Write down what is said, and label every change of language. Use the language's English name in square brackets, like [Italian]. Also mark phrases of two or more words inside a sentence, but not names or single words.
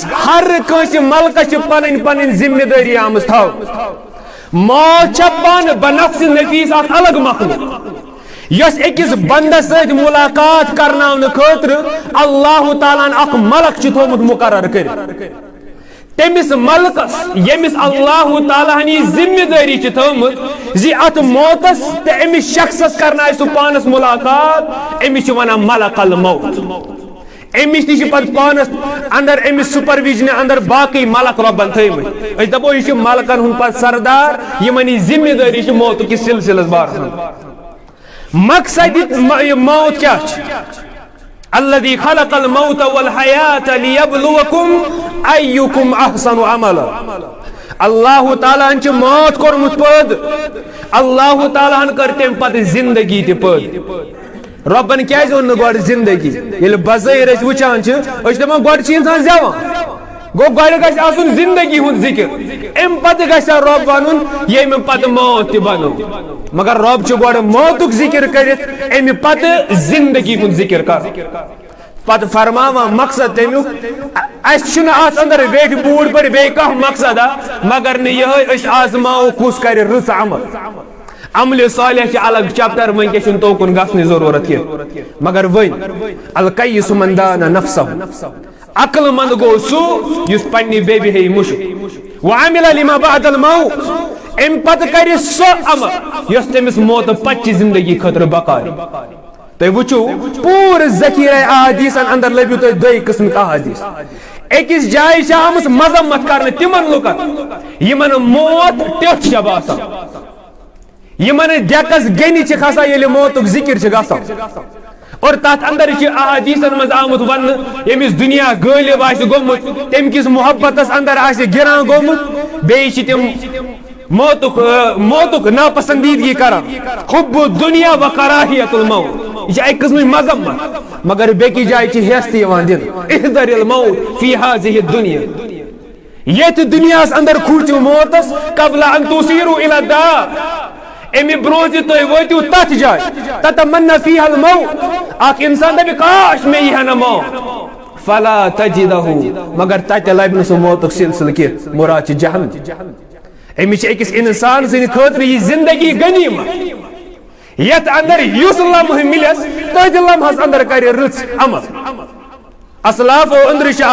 [Kashmiri] ہر کٲنٛسہِ ملکس چھِ پنٕنۍ پنٕنۍ ذمہ دٲری آمٕژ تھاونہٕ موت چھےٚ پانہٕ بنفسِ نفیٖس اکھ الگ مخلوق یۄس أکِس بندس سۭتۍ مُلاقات کرناونہٕ خٲطرٕ اللہ تعالیٰ ہن اکھ ملک چھُ تھوٚومُت مُقرر کٔرِتھ تٔمِس ملکس ییٚمِس اللہ تعالیٰ ہن یہِ ذمہ دٲری چھِ تھٲومٕژ زِ اتھ موتس تہٕ أمِس شخصس کرنایہِ سُہ پانس مُلاقات أمِس چھِ ونان ملک الموت أمِس تہِ چھِ پتہٕ پانس اندر أمِس سُپروِجنہِ اندر باقٕے ملک رۄبن تھٲومٕتۍ أسۍ دپو یہِ چھُ ملکن ہُنٛد پتہٕ سردار یِمن یہِ ذمہ دٲری چھِ موتُک یہِ سلسلس بارس منٛز مقصد یہِ موت کیٛاہ چھِ [Arabic] الذي خلق الموت والحياة ليبلوكم أيكم أحسن عملا [Kashmiri] اللہ تعالیٰ ہن چھِ موت کوٚرمُت پٲدٕ اللہ تعالیٰ ہن کٔر تمہِ پتہٕ زندگی تہِ پٲدٕ رۄبن کیازِ اوٚن نہٕ گۄڈٕ زندگی ییٚلہِ بظٲہِر أسۍ وٕچھان چھِ أسۍ چھِ دپان گۄڈٕ چھِ انسان زٮ۪وان گوٚو گۄڈٕ گژھِ آسُن زندگی ہُنٛد ذِکر امہِ پتہٕ گژھِ ہا رۄب ونُن ییٚمہِ پتہٕ موت تہِ بنو مگر رۄب چھُ گۄڈٕ موتُک ذِکر کٔرِتھ امہِ پتہٕ زندگی ہُنٛد ذِکر کرُن پتہٕ فرماوان مقصد تمیُک اسہِ چھُنہٕ اتھ اندر ویٹھۍ بوٗڑ پٲٹھۍ بیٚیہِ کانٛہہ مقصد مگر نہٕ یِہٕے أسۍ آزماوو کُس کرِ رٕژ عمل عملِ صالح چھِ الگ چپٹر وٕنکیٚس چھُنہٕ توکُن گژھنٕچ ضروٗرت کینٛہہ مگر وۄنۍ [Arabic] القیس من دان نفسه [Kashmiri] عقل مند گوٚو سُہ یُس پننہِ بیبہِ ہیٚیہِ مُشُک [Arabic] وعمل لما بعد الموت [Kashmiri] امہِ پتہٕ کرِ سۄ عمل یۄس تٔمِس موتہٕ پتہٕ چہِ زندگی خٲطرٕ بقاے تُہۍ وٕچھِو پوٗرٕ ذخیرے احادیثن اندر لبِو تُہۍ دۄیہِ قٕسمٕکۍ احادیث أکِس جایہِ چھِ آمٕژ مذمت کرنہٕ تِمن لُکن یِمن موت ٹیوٚٹھ چھےٚ باسان یِمن ڈیکس گیٚنہِ چھِ کھسان ییٚلہِ موتُک ذِکر چھُ گژھان اور تتھ اندر چھِ احادیثن منٛز آمُت وننہٕ ییٚمِس دُنیا غٲلب آسہِ گوٚمُت تمہِ کِس محبتس اندر آسہِ گِران گوٚمُت بیٚیہِ چھِ تِم موتُک ناپسندیدگی کران [Arabic] حب دنیا و کراہیت الموت [Kashmiri] یہ چھِ اکہِ قٕسمٕچ مذمت مگر بیٚکہِ جایہِ چھِ ہٮ۪س تہِ یِوان دِنہٕ [Arabic] احذر الموت فی هذه الدنیا [Kashmiri] یتھ دُنیاہس اندر کھوٗژِو موتس [Arabic] قبل ان تصیروا الى الدار [Kashmiri] امہِ برونٛہہ زِ تُہۍ وٲتِو تتھ جایہِ [Arabic] تتمنى فیہا الموت [Kashmiri] اکھ انسان دپہِ کاش مےٚ یی ہا نہٕ موت [Arabic] فلا تجدہ [Kashmiri] مگر تتہِ لبہِ نہٕ سُہ موتُک سلسلہٕ کینٛہہ مُراد چھِ جہنم أمِس چھِ أکِس انسان سٕنٛدِ خٲطرٕ یہِ زندگی غنیٖمت یتھ اندر یُس لمحہٕ مِلٮ۪س تٔتھۍ لمحس اندر کرِ رٕژ عمل اسلافو أنٛدرٕ چھُ